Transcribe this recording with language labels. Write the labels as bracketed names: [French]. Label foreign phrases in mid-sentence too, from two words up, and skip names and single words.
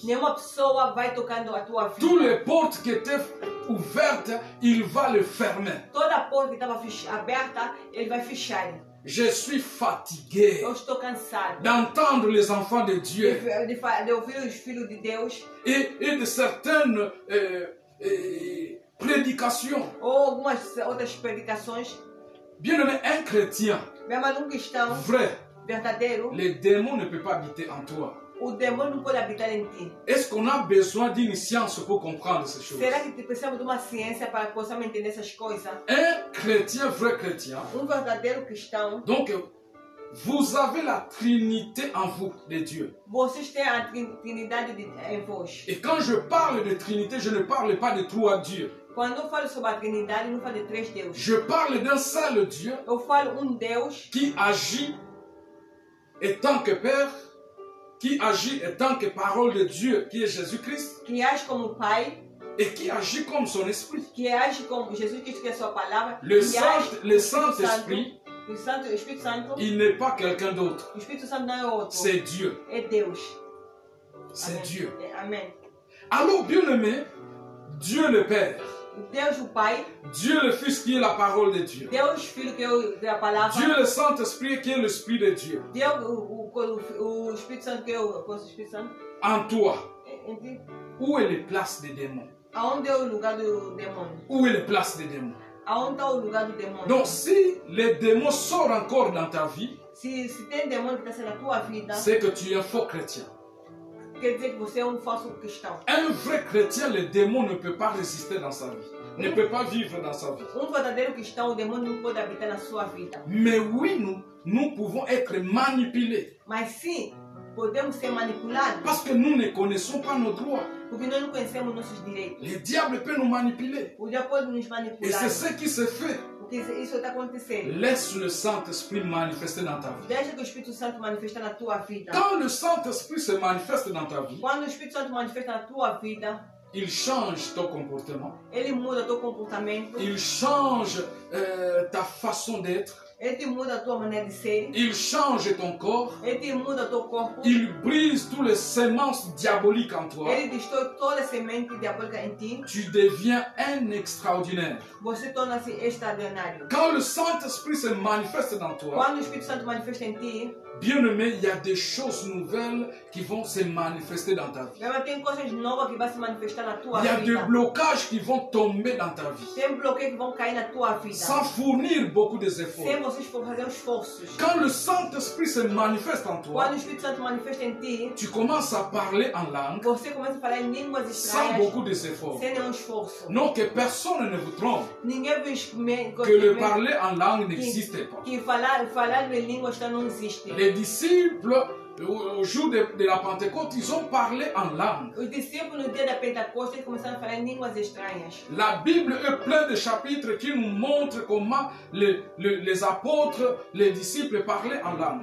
[Portuguese] Nenhuma pessoa vai tocando a tua vida. [French] Toutes les portes qui étaient ouvertes, il va les fermer. [Portuguese] Toda a porta que estava aberta, ele vai fechar. [French] Je suis fatigué [Portuguese] Eu estou cansado [French] d'entendre les enfants de Dieu [Portuguese] de ouvir os filhos de Deus [French] et de certaines prédications. [Portuguese] ou algumas outras predicações. [French] Bien-aimé, un chrétien [Portuguese] Meu amado, cristão [French] vrai, [Portuguese] verdadeiro, [French] les démons ne peuvent pas habiter en toi. [Portuguese] o demônio não pode habitar em ti. [French] Est-ce qu'on a besoin d'une science pour comprendre ces choses? [Portuguese] Será que precisamos de uma ciência para que possamos entender essas coisas? [French] Un chrétien, vrai chrétien, [Portuguese] Verdadeiro cristão, [French] donc vous avez la Trinité en vous, de Dieu. [Portuguese] vocês têm a Trindade em vós. [French] Et quand je parle de Trinité, je ne parle pas de trois dieux. [Portuguese] Quando eu falo sobre a Trindade, eu não falo de três deuses. [French] Je parle d'un seul Dieu [Portuguese] Eu falo Deus [French] qui agit étant que Père, qui agit étant que parole de Dieu, qui est Jésus-Christ, [Portuguese] que age como Pai, [French] et qui agit comme son esprit. [Portuguese] que age como Jesus Cristo, que é a sua palavra, [French] Le [Portuguese] que age [French] le Saint-Esprit, [Portuguese] o Espírito Santo. [French] il n'est pas quelqu'un d'autre. [Portuguese] O Espírito Santo não é outro. [French] C'est Dieu. [Portuguese] É Deus. [French] C'est [Portuguese] Amém. [French] Dieu. [Portuguese] Amém. [French] Alors, bien-aimé, Dieu le Père, [Portuguese] Deus o Pai, [French] Dieu le Fils qui est la parole de Dieu, [Portuguese] Deus Filho que é a palavra, [French] Dieu le Saint-Esprit qui est l'Esprit de Dieu, [Portuguese] Deus o Espírito Santo que é o Espírito Santo. [French] en toi. [Portuguese] Em ti. [French] Où est la place des démons? [Portuguese] Aonde é o lugar do demônio? [French] Où est la place des démons? [Portuguese] Aonde está o lugar do demônio? [French] Donc, si les démons sortent encore dans ta vie, [Portuguese] Se tem demônio que está sendo na tua vida, [French] c'est que tu es un faux chrétien. [Portuguese] quer dizer que você é falso cristão. [French] Un vrai chrétien, le démon ne peut pas résister dans sa vie, ne peut pas vivre dans sa vie. [Portuguese] Verdadeiro cristão, o demônio não pode habitar na sua vida. [French] Mais oui, nous pouvons être manipulés [Portuguese] Mas sim, podemos ser manipulados, [French] parce que nous ne connaissons pas nos droits. [Portuguese] porque nós não conhecemos nossos direitos. [French] Le diable peut nous manipuler. [Portuguese] O diabo pode nos [French] Et [Portuguese] manipular. [French] c'est ce qui se fait. [Portuguese] Porque isso está acontecendo. [French] Laisse le Saint-Esprit manifester dans ta vie. [Portuguese] Deixa que o Espírito Santo manifeste na tua vida. [French] Quand le Saint-Esprit se manifeste dans ta vie, [Portuguese] Quando o Espírito Santo manifesta na tua vida, [French] il change ton comportement, [Portuguese] ele muda teu comportamento, [French] il change ta façon d'être, [Portuguese] Ele te muda a tua maneira de ser. [French] Il change ton corps. [Portuguese] Ele te muda o teu corpo. [French] Il brise toutes les semences diaboliques en toi. [Portuguese] Ele destrói toda a semente diabólica em ti. [French] Tu deviens un extraordinaire. [Portuguese] Você torna-se extraordinário. [French] Quand le Saint-Esprit se manifeste dans toi, [Portuguese] Quando o Espírito Santo manifesta em ti, [French] bien-aimé, il y a des choses nouvelles qui vont se manifester dans ta vie. [Portuguese] tem coisas novas que vão se manifestar na tua [French] Il y a des [Portuguese] vida. [French] blocages qui vont tomber dans ta vie. [Portuguese] Tem bloqueios que vão cair na tua vida. [French] Sans fournir beaucoup d'efforts. [Portuguese] Sem vocês fazer esforços. [French] Quand le Saint-Esprit se manifeste en toi, [Portuguese] Quando o Espírito Santo manifesta em ti, [French] tu commences à parler en langue [Portuguese] você começa a falar em línguas [French] sans [Portuguese] estranhas [French] beaucoup d'efforts. [Portuguese] sem nenhum esforço. [French] Non, que personne ne vous trompe, [Portuguese] Ninguém vê [French] que le parler en langue n'existe pas. [Portuguese] que falar em línguas não existe. [French] Les disciples, au jour de la Pentecôte, ils ont parlé en langue. [Portuguese] Os discípulos no dia da Pentecostes começaram a falar em línguas estranhas. [French] La Bible est pleine de chapitres qui nous montrent comment les apôtres, les disciples parlaient en langue.